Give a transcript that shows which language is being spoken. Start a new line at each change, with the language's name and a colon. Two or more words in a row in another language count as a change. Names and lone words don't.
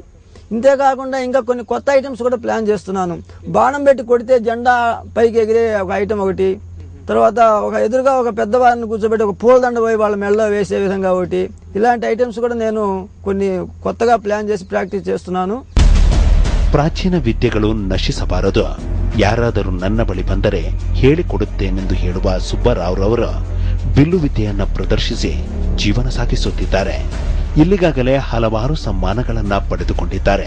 Kannada: ఇంతేకాకుండా ఇంకా కొన్ని కొత్త ఐటమ్స్ కూడా ప్లాన్ చేస్తున్నాను. బాణం పెట్టి కొడితే జెండా పైకి ఎగిరే ఒక ఐటమ్ ఒకటి, తర్వాత ఒక ఎదురుగా ఒక పెద్దవారిని కూర్చోబెట్టి ఒక పూలదండ పోయి వాళ్ళ మెడలో వేసే విధంగా ఒకటి, ఇలాంటి ఐటమ్స్ కూడా నేను కొన్ని కొత్తగా ప్లాన్ చేసి ಪ್ರಾಕ್ಟೀಸ್ చేస్తున్నాను. ಪ್ರಾಚೀನ ವಿದ್ಯೆಗಳು ನಶಿಸಬಾರದು, ಯಾರಾದರೂ ನನ್ನ ಬಳಿ ಬಂದರೆ ಹೇಳಿಕೊಡುತ್ತೇನೆಂದು ಹೇಳುವ ಸುಬ್ಬರಾವ್ರವರು ಬಿಲ್ಲು ವಿದ್ಯೆಯನ್ನ ಪ್ರದರ್ಶಿಸಿ ಜೀವನ ಸಾಗಿಸುತ್ತಿದ್ದಾರೆ. ಇಲ್ಲಿಗಾಗಲೇ ಹಲವಾರು ಸಮ್ಮಾನಗಳನ್ನ ಪಡೆದುಕೊಂಡಿದ್ದಾರೆ.